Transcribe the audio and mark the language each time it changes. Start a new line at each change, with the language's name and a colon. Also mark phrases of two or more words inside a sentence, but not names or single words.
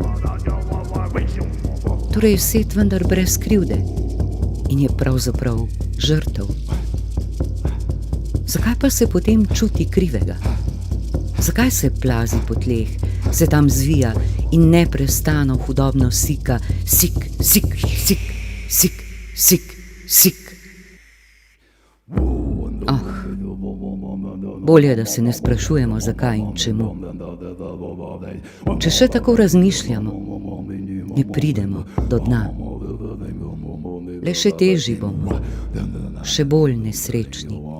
Slovenian: Torej je Set vendar brez krivde in je pravzaprav žrtev. Zakaj pa se potem čuti krivega? Zakaj se plazi po tleh, se tam zvija in neprestano hudobno sika, sik, sik, sik, sik, sik, sik? Bolje, da se ne sprašujemo, zakaj in čemu. Če še tako razmišljamo, ne pridemo do dna. Le še težji bomo, še bolj nesrečni.